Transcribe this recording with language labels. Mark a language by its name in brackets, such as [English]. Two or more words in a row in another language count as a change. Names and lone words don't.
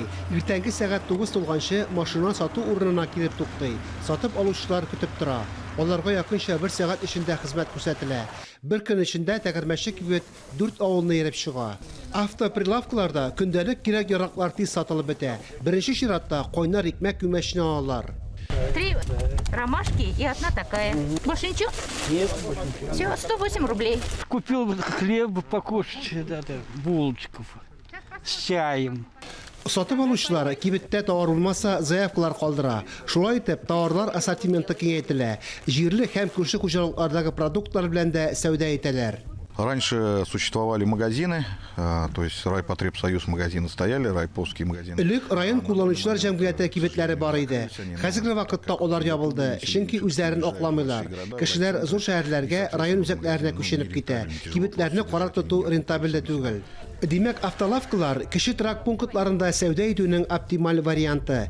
[Tatar] Иртәнге сәгать 9 тулганчы машина сату урынына килеп туктый. Сатып алучылар көтеп тора. Аларга якынча 1 сәгать эчендә хезмәт күрсәтелә. Бер көн эчендә тәгәрмәче кибет 4 авылны ярып чыга. Автоприлавкаларда көндәлек кирәк яраклар тиз сатылып бетә. Беренче чиратта кайнар икмәк күмәчне алалар. [Russian] 3 ромашки и одна такая. Больше ничего? Нет. Все, 108 рублей. Купил хлеб покушать, булочков с чаем. [Tatar] Сатып алучылар кибеттә товар булмаса заявкалар калдыра. Шулай итеп, товарлар ассортименты киңәйтелә. Җирле һәм күрше хуҗалыклардагы продуктлар белән дә сәүдә итәләр. [Russian] Раньше существовали магазины, то есть Райпотребсоюз магазины стояли, Райповские магазины. [Tatar] Элек район кулланучылар җәмгыяте кибетләре бар иде. Хәзерге вакытта алар ябылды, чөнки үзләрен акламыйлар. Кешеләр зур шәһәрләргә, район үзәкләренә күченеп китә. Кибетләрне карар тоту рентабельле түгел. Димәк, автолавкалар кеше торак пунктларында сәүдә итүнең оптималь варианты.